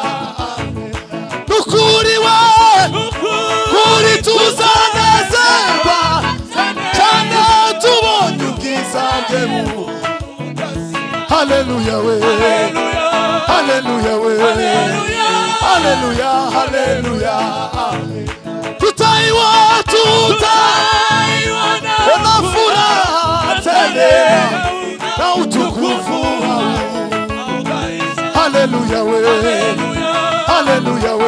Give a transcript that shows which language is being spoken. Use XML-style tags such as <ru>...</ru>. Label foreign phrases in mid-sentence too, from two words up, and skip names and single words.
<rw>Nukuri we. Kuri tuzanezerwa. Chana tubonye ubwiza bwe. Hallelujah we. Hallelujah we. Hallelujah. Hallelujah.</rw> <sw>Tutaiwa na furaha tele na utukufu.</sw> <rw>Hallelujah we. Hallelujah we.</rw>